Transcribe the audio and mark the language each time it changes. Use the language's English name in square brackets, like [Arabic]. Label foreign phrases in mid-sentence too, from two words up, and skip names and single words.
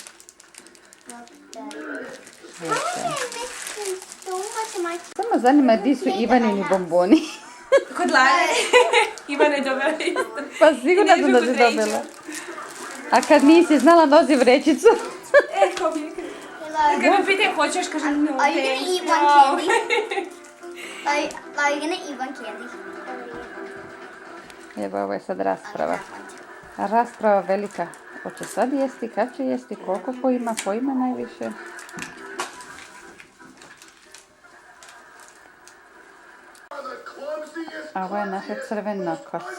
[Croatian] Samo zanima di su Ivanini bomboni. Kod Lare. Ivana je dobila isto. Pa sigurno sam da si dobila. A kad nisi znala nosi vrećicu. Ko bi kad me pitaj hoćeš, kažem no. [English] Are you gonna eat one candy? Are you gonna eat one candy? [Croatian] Evo, ovo je sad rasprava. Rasprava velika. Hoće sad jesti, kad će jesti, koliko ko ima najviše. A ovo je naša crvena kosa.